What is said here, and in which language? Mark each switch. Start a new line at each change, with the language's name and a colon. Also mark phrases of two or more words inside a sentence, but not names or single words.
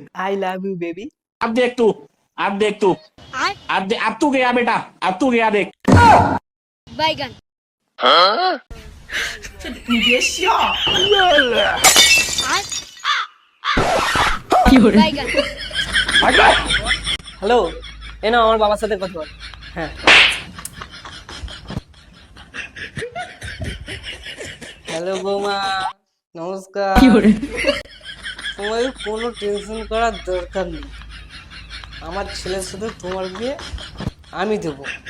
English: I love you baby.
Hindi: अब देख तू, अब देख तू, अब तू गया बेटा, अब तू गया देख। बैगन बैगन
Bangla: হ্যালো, এ না আমার বাবার সাথে কথা বল। হ্যাঁ, হ্যালো বৌমা, নমস্কার। তোমার কোনো টেনশন করার দরকার নেই, আমার ছেলের সাথে তোমার বিয়ে আমি দেবো।